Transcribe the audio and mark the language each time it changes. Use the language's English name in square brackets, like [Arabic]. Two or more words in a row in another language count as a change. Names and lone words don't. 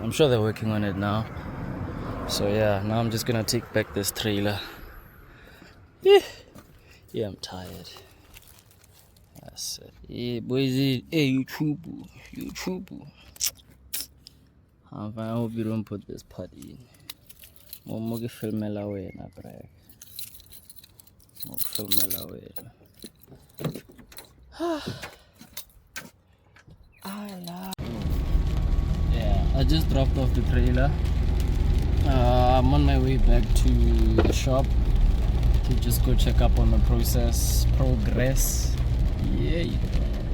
[English] I'm sure they're working on it now. So yeah, now I'm just gonna take back this trailer. Yeah, I'm tired. That's it. Hey boys, hey YouTube. I hope you don't put this putty in. [Tswana] Mo ke filmela wena, brag. Mo filmela wena. [English] Yeah, I just dropped off the trailer. I'm on my way back to the shop to just go check up on the progress.